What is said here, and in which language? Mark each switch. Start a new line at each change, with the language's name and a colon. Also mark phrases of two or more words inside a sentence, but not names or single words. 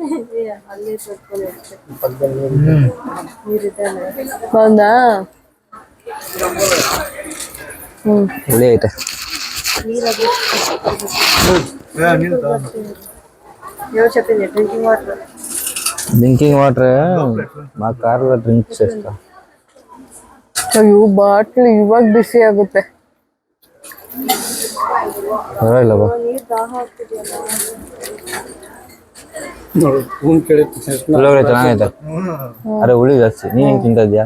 Kannada: ಹೌದಾ? ಹುಳಿ ಐತೆ.
English: drinking water
Telugu: మా కార్లో డ్రింక్ చేస్తా.
Kannada: ಅಯ್ಯೋ ಬಾಟ್ಲು ಇವಾಗ ಬಿಸಿ ಆಗುತ್ತೆ. ಪರವಾಗಿಲ್ಲ ಬಾ. ಪುಳಿಯೋಗರೆ ಚೆನ್ನಾಗೈತೆ, ಅರೆ ಹುಳಿ ಜಾಸ್ತಿ. ನೀನ್ ಹೆಂಗ್ ತಿಂತ ಇದ್ಯಾ?